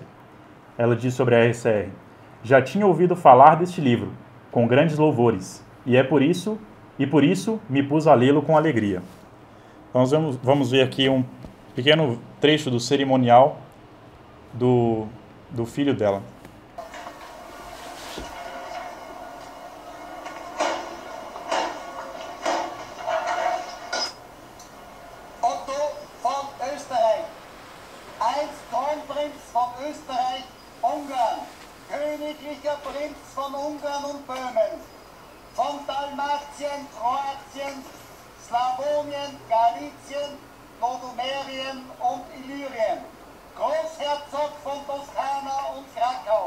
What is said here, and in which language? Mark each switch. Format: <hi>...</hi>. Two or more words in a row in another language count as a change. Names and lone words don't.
<pt>Ela diz sobre a RCR: já tinha ouvido falar deste livro, com grandes louvores, e por isso me pus a lê-lo com alegria. Então, vamos ver aqui um pequeno trecho do cerimonial do filho dela.</pt> <de>Otto von Österreich, einst Kronprinz von Österreich, Ungarn, königlicher Prinz von Ungarn und Böhmen, von Dalmatien, Kroatien, Slawonien, Galizien, Lodomerien und Illyrien, Großherzog von Toskana und Krakau,</de>